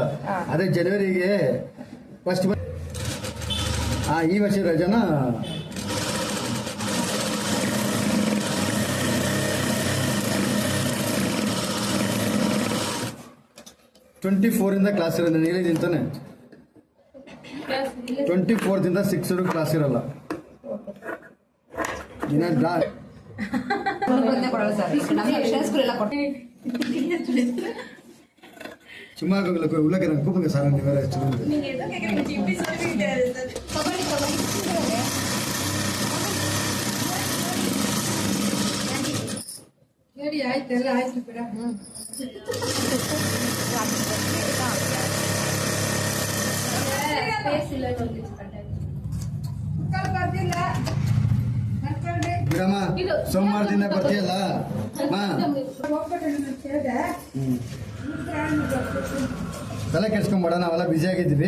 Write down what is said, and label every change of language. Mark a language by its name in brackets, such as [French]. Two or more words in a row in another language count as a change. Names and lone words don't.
[Kannada] ಅದೇ ಜನವರಿಗೆ ಫಸ್ಟ್ ಈ ವರ್ಷ ರಜಾನ 24 ಕ್ಲಾಸ್ ಇರೋದು. ನಾನು ಹೇಳಿದ್ದೀನಿ ತಾನೆ, 24 6 ಕ್ಲಾಸ್ ಇರಲ್ಲ. [Tamil] சும்மா உள்ள கூப்பிடுங்க சார். நீங்க வேற [Kannada] ಆಯ್ತು ಆಯ್ತು ಬಿಡ. ಬಿಡಮ್ಮ, ಸೋಮವಾರದಿಂದ ಬರ್ತೀಯಲ್ಲ ತಲೆ ಕೆಡ್ಸ್ಕೊಂಬೇಡ, ನಾವೆಲ್ಲ ಬ್ಯುಸಿ ಆಗಿದ್ದೀವಿ.